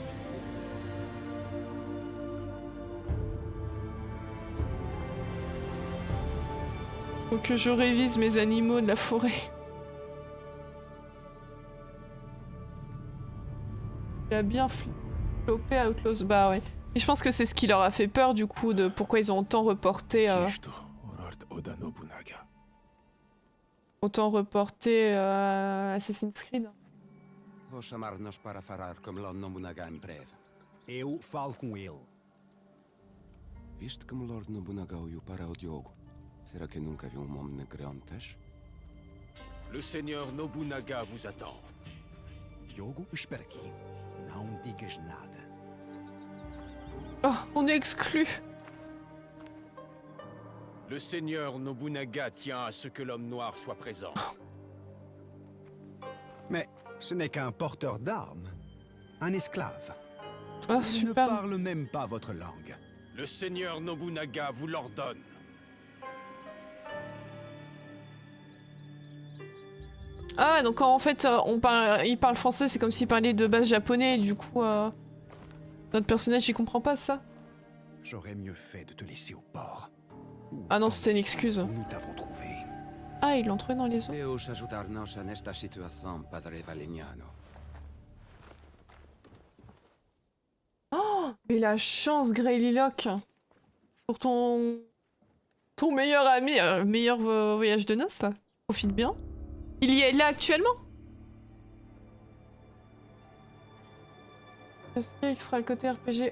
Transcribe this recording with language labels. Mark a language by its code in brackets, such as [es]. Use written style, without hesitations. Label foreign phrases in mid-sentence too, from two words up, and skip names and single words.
[fr] Faut que je révise mes animaux de la forêt. Il a bien flopé Outlaws. Bah ouais. Et je pense que c'est ce qui leur a fait peur du coup de pourquoi ils ont autant reporté Assassin's Creed. [pt] Vou chamar-nos para falar com Lord Nobunaga em breve. Eu falo com ele. Viste como Lord Nobunaga olhou para o Diogo? Será que nunca viu homem negro antes? [fr] Le seigneur Nobunaga vous attend. [pt] Diogo, espera aqui. Não digas nada. [fr] Oh, on est exclus. Le seigneur Nobunaga tient à ce que l'homme noir soit présent. Mais ce n'est qu'un porteur d'armes. Un esclave. Oh, Il ne super. parle même pas votre langue. Le seigneur Nobunaga vous l'ordonne. Ah, donc en fait, il parle français, c'est comme s'il parlait de base japonais, et du coup, notre personnage, il comprend pas ça. J'aurais mieux fait de te laisser au port. Ah non, c'était une excuse. Nous t'avons trouvé. Ah, ils l'ont trouvé dans les eaux. [pt] Deus ajudar-nos nesta situação, Padre Valignano. [fr] Oh, mais la chance, Grey Lilock. Pour ton meilleur ami, meilleur voyage de noces, là. Profite bien. Il y est là actuellement? Qu'est-ce qui sera le côté RPG?